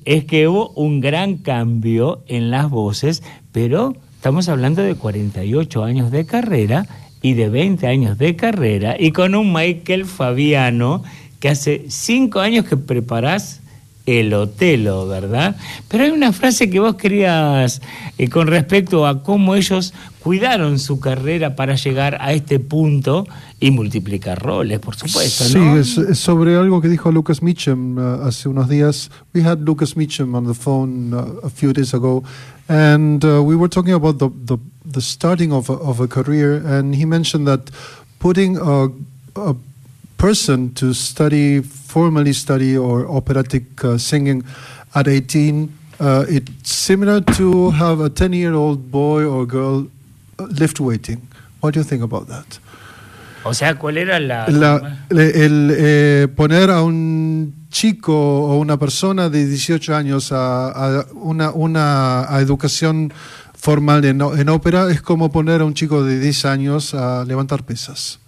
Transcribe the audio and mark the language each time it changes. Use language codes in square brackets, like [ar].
[es] Es que hubo un gran cambio en las voces, pero estamos hablando de 48 años de carrera y de 20 años de carrera, y con un Michael Fabiano que hace 5 años que preparás el Otelo, ¿verdad? Pero hay una frase que vos querías con respecto a cómo ellos cuidaron su carrera para llegar a este punto y multiplicar roles, por supuesto, ¿no? Sí, es sobre algo que dijo Lucas Mitchum hace unos días. [en] We had Lucas Mitchum on the phone a few days ago, and we were talking about the starting of a career, and he mentioned that putting a person to formally study or operatic singing at 18, it's similar to have a 10-year-old boy or girl lift weighting. What do you think about that? [es] O sea, ¿cuál era la poner a un chico o una persona de 18 años a una educación formal en ópera es como poner a un chico de 10 años a levantar pesas?